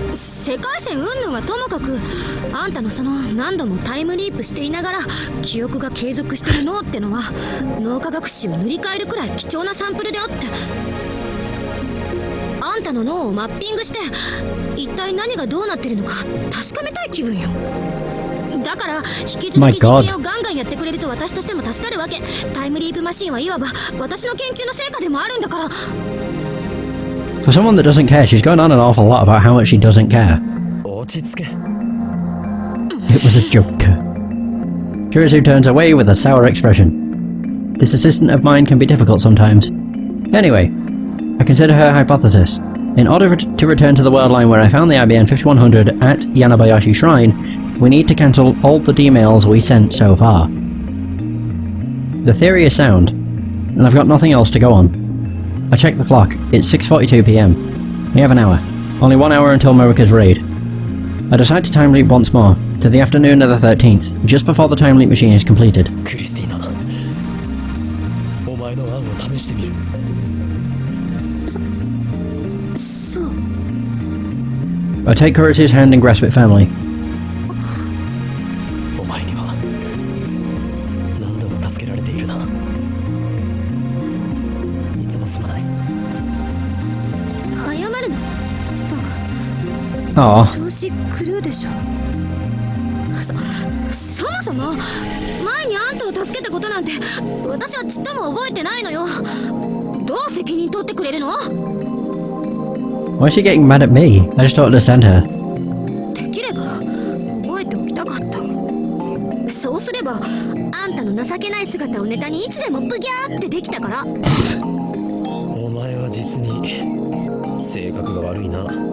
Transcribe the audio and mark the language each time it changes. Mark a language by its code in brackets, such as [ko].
[ja] 世界線云々はともかく、あんたのその何度もタイムリープしていながら記憶が継続してる脳ってのは脳科学史を塗り替えるくらい貴重なサンプルであって、あんたの脳をマッピングして一体何がどうなってるのか確かめたい気分よ。だから引き続き実験をガンガンやってくれると私としても助かるわけ。タイムリープマシンはいわば私の研究の成果でもあるんだから。 [en] For someone that doesn't care, she's going on an awful lot about how much she doesn't care. [ja] 落ち着け。 [en] It was a joke. Kurisu turns away with a sour expression. This assistant of mine can be difficult sometimes. Anyway, I consider her hypothesis. In order to return to the world line where I found the IBN 5100 at Yanabayashi Shrine, we need to cancel all the D-mails we sent so far. The theory is sound, and I've got nothing else to go on. I checked the clock. It's 6:42 PM. We have an hour. Only 1 hour until Marika's raid. I decide to time leap once more, to the afternoon of the 13th, just before the time leap machine is completed. [ja] クリスティーナ、お前の案を試してみる。そう。 [en] I take Kurisu's hand and grasp it firmly. [ja] お前には何度も助けられているな。いつもすまない。謝るの？ Aw. 調子狂うでしょ。そもそも前にあんたを助けたことなんて私はちっとも覚えてないのよ。どう責任取ってくれるの？ [en] Why is she getting mad at me? I just don't understand her. [ja] できれば覚えておきたかった。そうすればあんたの情けない姿をネタにいつでもブギャーってできたから。お前は実に性格が悪いな。